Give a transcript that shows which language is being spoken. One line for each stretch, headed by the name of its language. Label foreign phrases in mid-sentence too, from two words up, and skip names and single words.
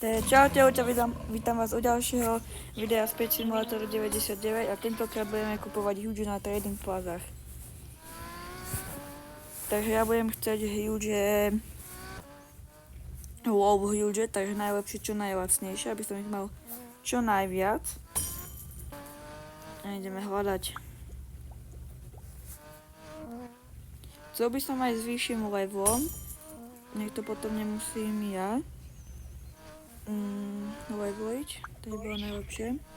Slovak: Čaute, vítam vás u ďalšieho videa z Pet Simulatoru 99 a tentokrát budeme kupovať huge na trading plazách. Takže ja budem chcieť
English: huge, low huge,
Slovak: takže najlepšie čo najlacnejšie, aby som ich mal čo najviac. A ideme hľadať. Chcel by som aj s vyšším levelom, nech to potom nemusím ja leveliť, to by bolo najlepšie.